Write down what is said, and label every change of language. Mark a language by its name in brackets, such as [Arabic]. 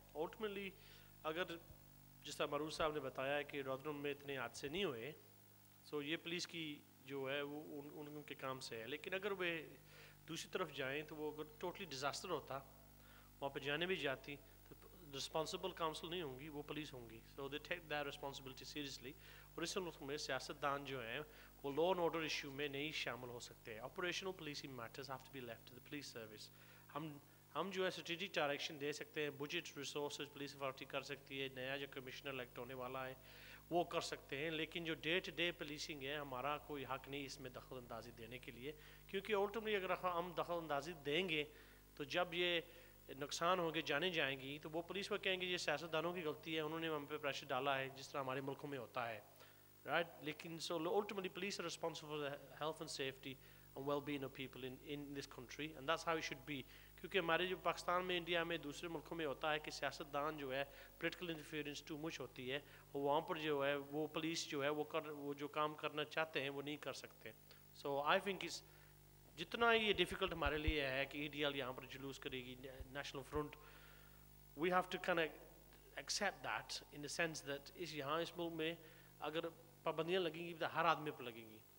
[Urdu] Ultimately اگر جس طرح معروف صاحب نے بتایا کہ رودرم میں اتنے حادثے نہیں ہوئے, سو یہ پولیس کی جو ہے وہ ان کے کام سے ہے. لیکن اگر وہ دوسری طرف جائیں تو وہ اگر ٹوٹلی ڈیزاسٹر ہوتا, وہاں پہ جانے بھی جاتی, تو رسپانسبل کاؤنسل نہیں ہوں گی, وہ پولیس ہوں گی. [English] So they take that responsibility seriously. [Urdu] اور اس ملک میں سیاستدان جو ہیں وہ لا اینڈ آرڈر ایشو میں نہیں شامل ہو سکتے. [English] Operational policing matters have to be left to the police service. [Urdu] ہم جو ہے اسٹریٹجک ڈائریکشن دے سکتے ہیں, بجٹ ریسورسز پولیس اتھارٹی کر سکتی ہے, نیا جو کمشنر الیکٹ ہونے والا ہے وہ کر سکتے ہیں, لیکن جو ڈے ٹو ڈے پولیسنگ ہے ہمارا کوئی حق نہیں اس میں دخل اندازی دینے کے لیے, کیونکہ الٹیمیٹلی اگر ہم دخل اندازی دیں گے تو جب یہ نقصان ہوں گے, جانے جائیں گی, تو وہ پولیس کو کہیں گے یہ سیاستدانوں کی غلطی ہے, انہوں نے ہم پہ پریشر ڈالا ہے, جس طرح ہمارے ملکوں میں ہوتا ہے, رائٹ. لیکن [English] So ultimately police are responsible for the health and safety and well-being of people in this country, and that's how it should be. [Urdu] کیونکہ ہمارے جو پاکستان میں, انڈیا میں, دوسرے ملکوں میں ہوتا ہے کہ سیاستدان جو ہے پولیٹیکل انٹرفیئرنس ٹو مچ ہوتی ہے, اور وہاں پر جو ہے وہ پولیس جو ہے وہ جو کام کرنا چاہتے ہیں وہ نہیں کر سکتے. [English] so I think [Urdu] اس جتنا یہ ڈیفیکلٹ ہمارے لیے ہے کہ ای ڈی ایل یہاں پر جلوس کرے گی, national front, [English] we have to can accept that in the sense that [Urdu] یہاں اس ملک میں اگر پابندیاں لگیں گی تو ہر آدمی پہ لگیں گی.